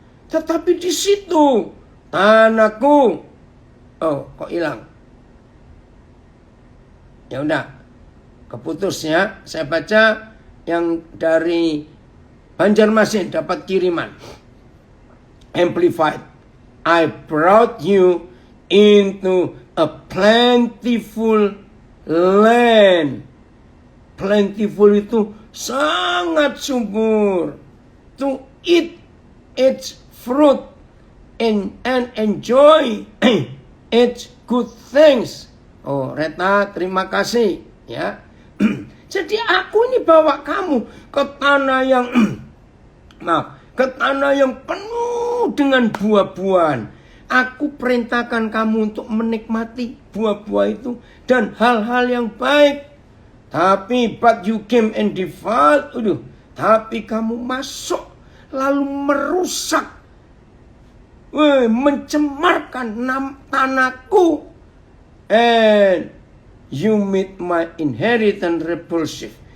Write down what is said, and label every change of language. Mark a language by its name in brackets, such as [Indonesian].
[Indonesian] Tetapi di situ tanahku, oh kok hilang? Ya udah, keputus ya. Saya baca yang dari Banjarmasin, dapat kiriman Amplified. [English] I brought you into a plentiful land. [Indonesian] Plentiful itu sangat subur. [English] To eat its fruit and enjoy its good things. [Indonesian] Oh, Reta, terima kasih ya. Jadi aku ini bawa kamu ke tanah yang ke tanah yang penuh dengan buah-buahan. Aku perintahkan kamu untuk menikmati buah-buah itu dan hal-hal yang baik. Tapi [English] but you came and defiled. [Indonesian] Tapi kamu masuk lalu merusak, mencemarkan tanahku [English] And you made my inheritance repulsive.